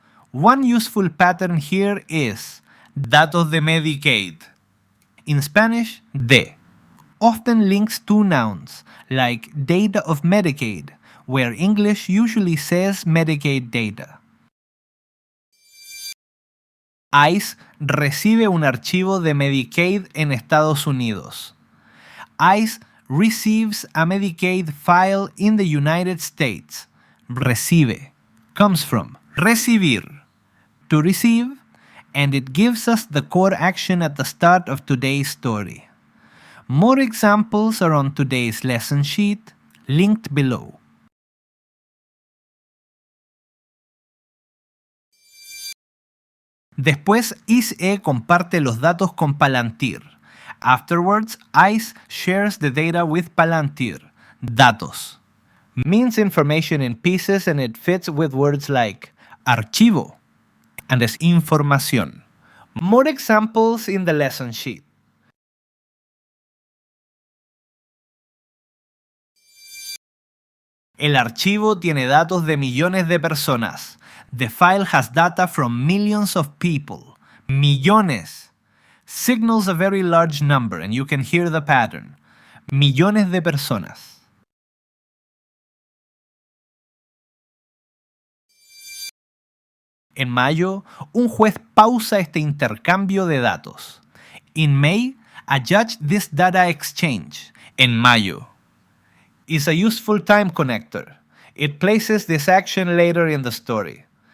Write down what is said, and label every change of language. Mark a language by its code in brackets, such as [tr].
[en] One useful pattern here is [es] datos de Medicaid. [en] In Spanish, de often links two nouns, like data of Medicaid, where English usually says Medicaid data. [es] ICE recibe un archivo de Medicaid en Estados Unidos. [en] ICE receives a Medicaid file in the United States. Recibe comes from recibir, to receive, and it gives us the core action at the start of today's story. More examples are on today's lesson sheet, linked below. [es] Después, ICE comparte los datos con Palantir. [en] Afterwards, ICE shares the data with Palantir. Datos means information in pieces and it fits with words like archivo and [es] es información. [en] More examples in the lesson sheet. [es] El archivo tiene datos de millones de personas. [en] The file has data from millions of people. Millones signals a very large number and you can hear the pattern. [es] Millones de personas. En mayo, un juez pausa este intercambio de datos. [en] In May, a judge this data exchange. [es] En mayo [en] is a useful time connector. It places this action later in the story.